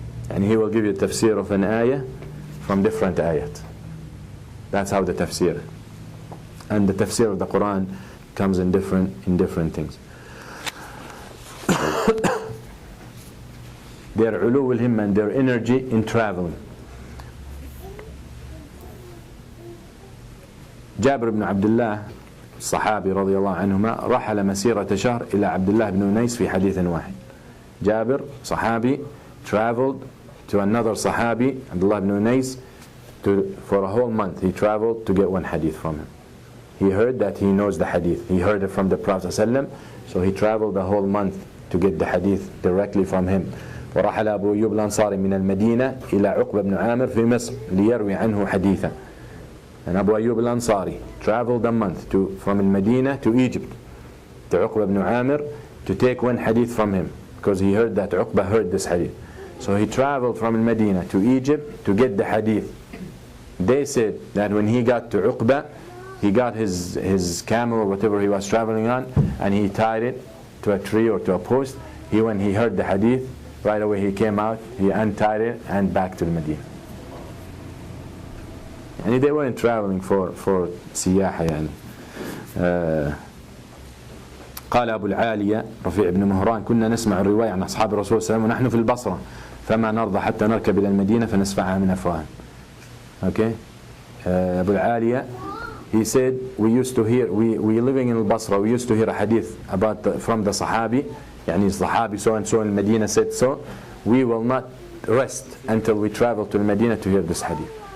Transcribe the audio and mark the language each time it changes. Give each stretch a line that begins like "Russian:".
English: And he will give you tafsir of an ayah from different ayat. That's how the tafsir. And the tafsir of the Quran comes in different things. Their ulu al-himma and their energy in traveling.
Arabic: جابر بن عبد الله الصحابي رضي الله عنهما رحل مسيرة شهر إلى عبد الله بن أنيس في حديث واحد.
English: Jabir, Sahabi, traveled to another Sahabi, Abdullah ibn Unais, for a whole month. He traveled to get one hadith from him. He heard that he knows the hadith. He heard it from the Prophet ﷺ, so he traveled the whole month to get the hadith directly from him.
Arabic: ورحل أبو أيوب الأنصاري من المدينة إلى عقبة بن عامر في مصر ليروي عنه حديثا.
English: And Abu Ayyub al-Ansari traveled a month from Medina to Egypt, to Uqba ibn Amir, to take one hadith from him, because he heard that Uqba heard this hadith. So he traveled from Medina to Egypt to get the hadith. They said that when he got to Uqba, he got his camel or whatever he was traveling on, and he tied it to a tree or to a post. When he heard the hadith, right away he came out, he untied it, and back to Medina. And they weren't traveling for
Arabic: سياحة يعني. قال أبو العالية رفيع بن مهران كنا نسمع الرواية عن أصحاب الرسول صلى الله عليه وسلم ونحن في البصرة فما نرضى حتى نركب إلى المدينة فنسفعها من أفواهنا.
English: Okay, Abu al-Aliya, he said we used to hear, we living in al-Basra, we used to hear a hadith from the Sahabi,
Arabic: يعني
English: Sahabi so and so in Medina said so. We will not rest until we travel to Medina to hear this hadith.